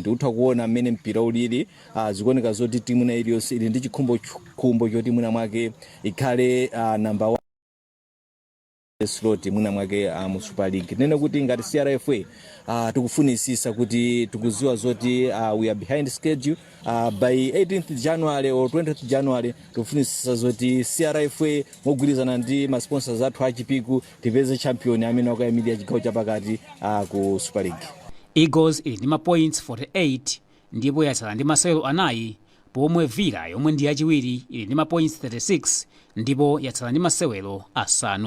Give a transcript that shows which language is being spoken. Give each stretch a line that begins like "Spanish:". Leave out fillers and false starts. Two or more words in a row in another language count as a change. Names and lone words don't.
Nyanja: Utha kuona mmene mpira ulili zikuoneka zoti timu ina iliyonse ili ndi chikhumbo choti mwina mwake ikhale
English: number 1 slot
Nyanja: mwina mwake mu Super League. Nene kuti ngati CRFA tikufunisisa kuti tikuziwa zoti
English: we are behind schedule by 18th January or 20th January
Nyanja: tikufunisisa zoti CRFA mogwirizana ndi ma sponsors athu achipiku tipeze champion amene akayimira chigawo chapakati ku Super League. Eagles ili ndi ma points 48 ndipo yatsala ndi masewero anayi pomwe Villa yomwe ndi yachiwiri ili ndi ma points 36 ndipo yatsala ndi masewero asanu.